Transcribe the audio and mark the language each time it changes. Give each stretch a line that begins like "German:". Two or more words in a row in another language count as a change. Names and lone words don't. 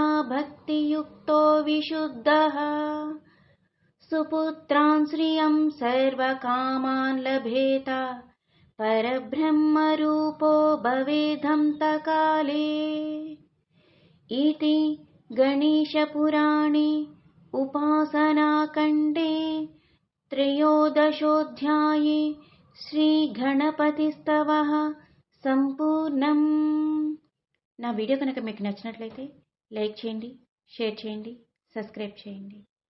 Sanskrit: भक्तियुक्तो विशुद्धः सुपुत्रान् श्रियं सर्वकामान् लभेत परब्रह्मरूपो भवेदन्तकाले इति गणेशपुराणे उपासनाखण्डे त्रयोदशोऽध्याये శ్రీగణపతిస్తవః సంపూర్ణం.
Telugu: నా వీడియో కనుక మీకు నచ్చినట్లయితే లైక్ చేయండి, షేర్ చేయండి, సబ్స్క్రైబ్ చేయండి.